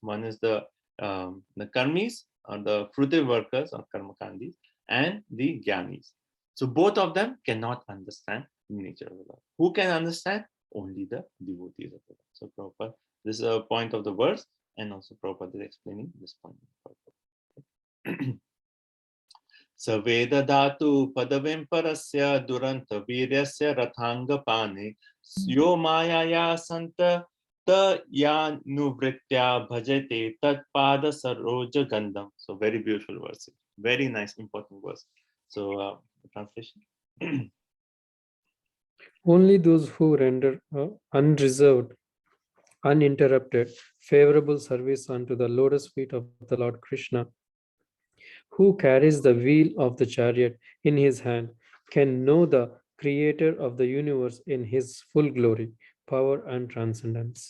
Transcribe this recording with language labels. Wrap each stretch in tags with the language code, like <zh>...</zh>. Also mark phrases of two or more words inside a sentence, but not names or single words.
<en>One is the karmis or the fruitive workers or karmakandis and the jnanis. So both of them cannot understand the nature of the Lord. Who can understand? Only the devotees of the Lord. So Prabhupada, this is a point of the verse and also Prabhupada is explaining this point.</en> <sa>Saveda dhatu padavim parasya duranta viryasya rathangapane yo mayaya santa ta ya nuvritya bhajate tat pada saroja gandham.</sa> <en>So very beautiful verse. Very nice, important verse. So translation. Only those who render unreserved, uninterrupted, favorable service unto the lotus feet of the Lord Krishna, who carries the wheel of the chariot in his hand, can know the creator of the universe in his full glory, power, and transcendence.</en>